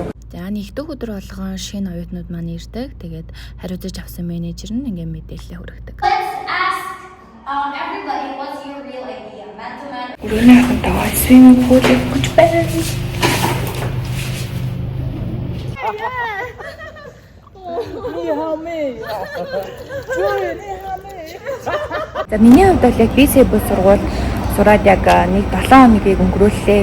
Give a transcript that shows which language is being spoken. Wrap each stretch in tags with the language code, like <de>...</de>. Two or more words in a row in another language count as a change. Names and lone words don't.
<mn>За нэгдүгээр өдөр болгон шинэ оюутнууд маань ирдэг. Тэгээд хариуцаж авсан менежер нь ингээм мэдээлэл хүргэдэг.</mn> <en>Let's ask everybody what's your real idea? Man-to-man.</en> <mn>Өрөөний хатаа</mn> <en>swimming pool</en> <mn>гэж байна. За миний хувьд бол яг BCB сургууль сураад яг 1-7 хоногийг өнгөрүүллээ.</mn>